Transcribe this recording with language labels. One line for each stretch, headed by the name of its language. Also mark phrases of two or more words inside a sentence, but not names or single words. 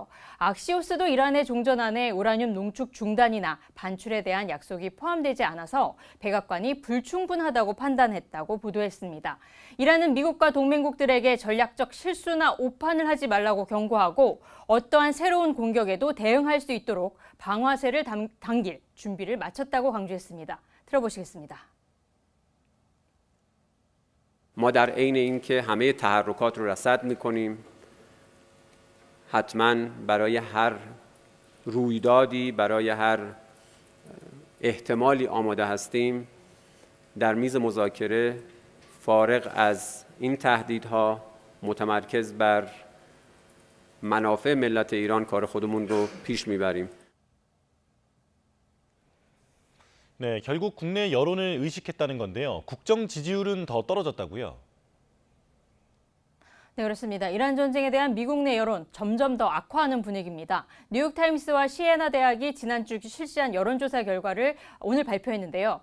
Korean: 악시오스도 이란의 종전안에 우라늄 농축 중단이나 반출에 대한 약속이 포함되지 않아서 백악관이 불충분하다고 판단했다고 보도했습니다. 이란은 미국과 동맹국들에게 전략적 실수나 오판을 하지 말라고 경고하고 어떠한 새로운 공격에도 대응할 수 있도록 방아쇠를 당길 준비를 마쳤다고 강조했습니다. 들어보시겠습니다.
Persian: ما در عین اینکه همه تحرکات رو رصد می‌کنیم حتما برای هر رویدادی برای هر احتمالی آماده هستیم در میز مذاکره فارغ از این تهدیدها متمرکز بر منافع ملت ایران کار خودمون رو پیش میبریم.
Korean: 네, 결국 국내 여론을 의식했다는 건데요. 국정 지지율은 더 떨어졌다고요? 네, 그렇습니다. 이란 전쟁에 대한 미국 내 여론 점점 더 악화하는 분위기입니다. 뉴욕타임스와 시에나 대학이 지난주 실시한 여론조사 결과를 오늘 발표했는데요.